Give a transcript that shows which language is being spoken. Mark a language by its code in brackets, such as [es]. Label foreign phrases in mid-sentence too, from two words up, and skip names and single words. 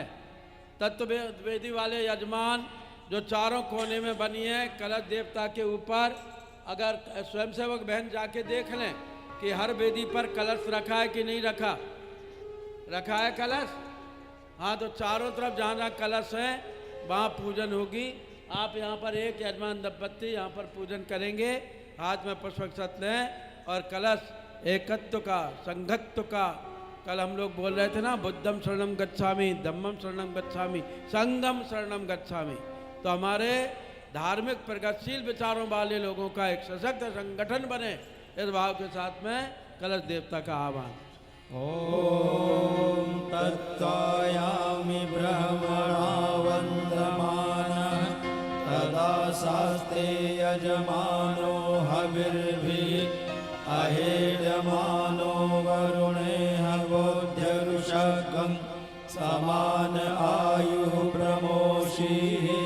[hi] तत्व वेदी वाले यजमान जो चारों कोने में बनी है कलश देवता के ऊपर, अगर स्वयंसेवक बहन जाके देख लें कि हर वेदी पर कलश रखा है कि नहीं रखा, रखा है कलश। हाँ, तो चारों तरफ जहाँ जहाँ कलश है वहाँ पूजन होगी। आप यहाँ पर एक यजमान दंपत्ति यहाँ पर पूजन करेंगे, हाथ में पुष्पक्षत लें और कलश एकत्व का संघत्व का। कल हम लोग बोल रहे थे ना, [pi] बुद्धम शरणम गच्छामि, धम्मम शरणम गच्छामि, संगम शरणम गच्छामि। [hi] तो हमारे धार्मिक प्रगतिशील विचारों वाले लोगों का एक सशक्त संगठन बने, इस भाव के साथ में कलश देवता का आह्वान। [sa] ओम तत्कायामि ब्रह्मणा वन्दमानः तदा शास्ते यजमानो हविर्भिः अहेयमानो वरुणे हवोध्यरुषकं समान आयुः प्रमोषीः।